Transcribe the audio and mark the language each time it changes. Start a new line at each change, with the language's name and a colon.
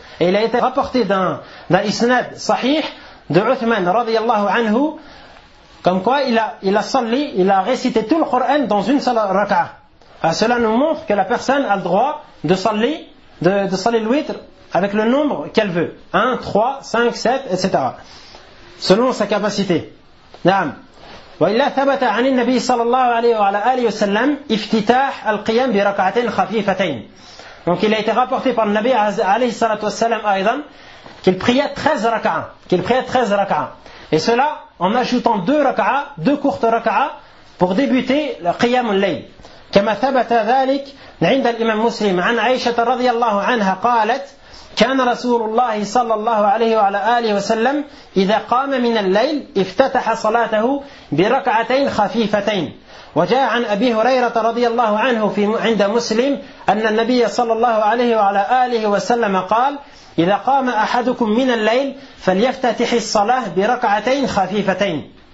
French: Il a été rapporté d'un isnad sahih de Uthman radiyallahu anhu comme quoi il a récité tout le Coran dans une seule raka'a. Cela nous montre que la personne a le droit de salir le witr avec le nombre qu'elle veut, 1, 3, 5, 7, etc. selon sa capacité. نعم.
Arabic: وإلا ثبت عن النبي صلى الله عليه وعلى آله وسلم افتتاح القيام بركعتين خفيفتين.
French: Donc il a été rapporté par le Nabi عليه الصلاة والسلام أيضا qu'il pria 13 rak'a. Et cela en ajoutant 2 rak'a, 2 courtes rak'a pour débuter le qiyam al-layl.
Arabic: كما ثبت ذلك عند الإمام مسلم عن عائشة رضي الله عنها قالت كان رسول الله صلى الله عليه وعلى آله وسلم إذا قام من الليل افتتح صلاته بركعتين خفيفتين وجاء عن أبي هريرة رضي الله عنه في عند مسلم أن النبي صلى الله عليه وعلى آله وسلم قال إذا قام أحدكم من الليل فليفتتح الصلاة بركعتين خفيفتين